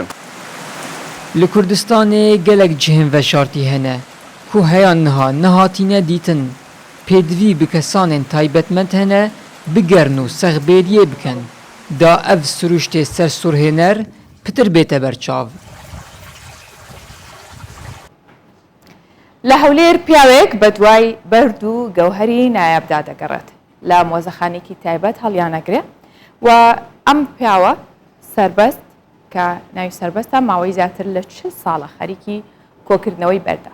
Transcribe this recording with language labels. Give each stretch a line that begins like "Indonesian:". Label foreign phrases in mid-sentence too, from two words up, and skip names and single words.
Kurdish: Li Kurdistanê gelek cihên veşartî hene ku heya niha nehatîne dîtin. Pêdivî bi kesanên taybetmend hene bigerin û sexbêriyê bikin. Da ev siruştê sersûrhêner pitir bête berçav.
Central Kurdish: لە هەولێر پیاوێک بە دوای بەرد و گەوهەری نایابدا دەگەڕێت لە مۆزەخانێکی تایبەت هەڵیانەگرێت و ئەم پیاوە سربەست کە ناوی سربەستە ماوەی زیاتر لە 40 ساڵە خەریکی کۆکردنەوەی بەردە.